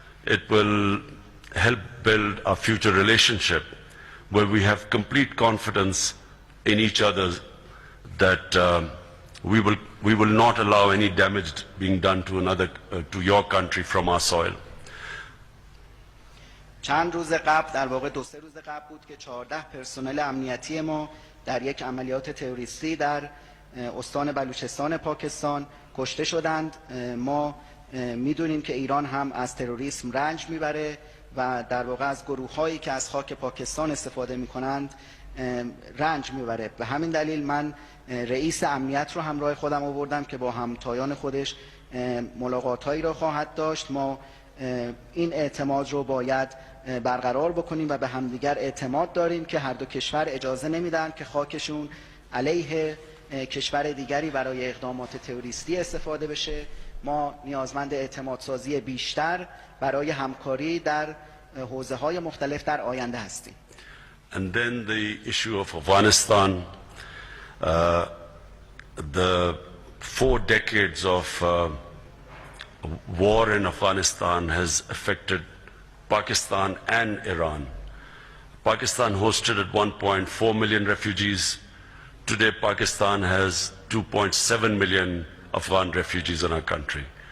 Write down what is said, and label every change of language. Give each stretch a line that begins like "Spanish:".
English: It will help build a future relationship where we have complete confidence in each other that we will not allow any damage being done to your country from our soil.
Persian: چند روز قبل، در واقع 2-3 روز قبل بود که 14 پرسنل امنیتی ما در یک عملیات تروریستی در استان بلوچستان پاکستان کشته شدند. ما میدونیم که ایران هم از تروریسم رنج میبره و در واقع از گروه‌هایی که از خاک پاکستان استفاده میکنند رنج میبره. به همین دلیل من رئیس امنیت رو همراه خودم آوردم که با همتایان خودش ملاقات‌هایی را خواهد داشت. ما این اعتماد رو باید برقرار بکنیم و به همدیگر اعتماد داریم که هر دو کشور اجازه نمیدن که خاکشون علیه کشور دیگری برای اقدامات تروریستی استفاده بشه. ما نیازمند اعتماد سازی بیشتر برای همکاری در حوزه‌های مختلف در آینده هستیم.
English: And then the issue of Afghanistan, the 4 decades of war in Afghanistan has affected Pakistan and Iran. Pakistan hosted at 1.4 million refugees. Today Pakistan has 2.7 million Afghan refugees in our country.